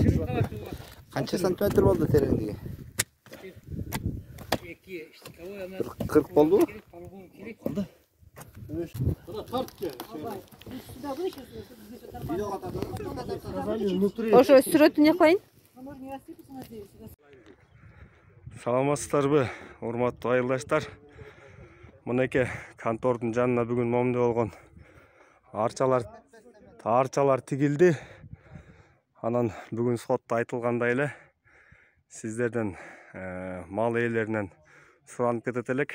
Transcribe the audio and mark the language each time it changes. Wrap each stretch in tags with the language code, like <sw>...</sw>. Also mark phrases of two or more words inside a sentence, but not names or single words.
<uz>Qancha santimetr bo'ldi terenligi? 40 bo'ldi. O'sha suratini qo'ying.</uz> <ky>Саламатсыздарбы, урматтуу айылдаштар. Мынеке контордун жанына бүгүн момду болгон арчалар тигилди. Анан бүгүн сотто айтылгандай эле сиздерден мал ээлеринен суранып кетет элек.</ky>